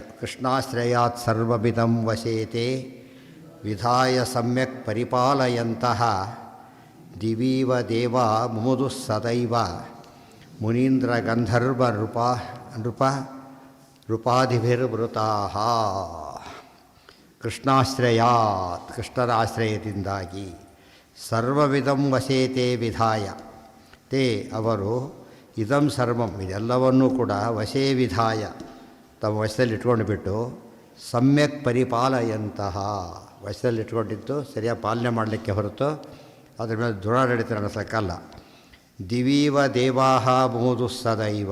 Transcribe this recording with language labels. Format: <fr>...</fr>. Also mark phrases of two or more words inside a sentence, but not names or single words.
<sa>ಕೃಷ್ಣಾಶ್ರಯಾತ್ ಸರ್ವವಿಧಂ ವಶೇತೆ ವಿಧಾಯ ಸಮ್ಯಕ್ ಪರಿಪಾಲಯಂತಹ ದಿವೀವ ದೇವ ಮುಮುದುಃ ಸದೈವ ಮುನೀಂದ್ರ ಗಂಧರ್ವ ನೃಪಾದಿಭಿರ್ವೃತಾಃ. ಕೃಷ್ಣಾಶ್ರಯಾತ್</sa> <kn>ಕೃಷ್ಣರ ಆಶ್ರಯದಿಂದಾಗಿ</kn> <sa>ಸರ್ವವಿಧಂ ವಶೇತೆ ವಿಧಾಯ ತೇ</sa> <kn>ಅವರು</kn> <sa>ಇದಂ ಸರ್ವಂ</sa> <kn>ಇದೆಲ್ಲವನ್ನೂ ಕೂಡ</kn> <sa>ವಶೇ ವಿಧಾಯ</sa> <kn>ತಮ್ಮ ವಶದಲ್ಲಿಟ್ಕೊಂಡು ಬಿಟ್ಟು</kn> <sa>ಸಮ್ಯಕ್ ಪರಿಪಾಲಯಂತಹ</sa> <kn>ವಶದಲ್ಲಿಟ್ಕೊಂಡಿದ್ದು ಸರಿಯಾಗಿ ಪಾಲನೆ ಮಾಡಲಿಕ್ಕೆ ಹೊರತು ಅದ್ರ ಮೇಲೆ ದುರಾಡಳಿತ ನಡೆಸೋಕ್ಕಲ್ಲ.</kn> <sa>ದಿವೀವ ದೇವಾಃ ಮುಮುದುಃ ಸದೈವ.</sa>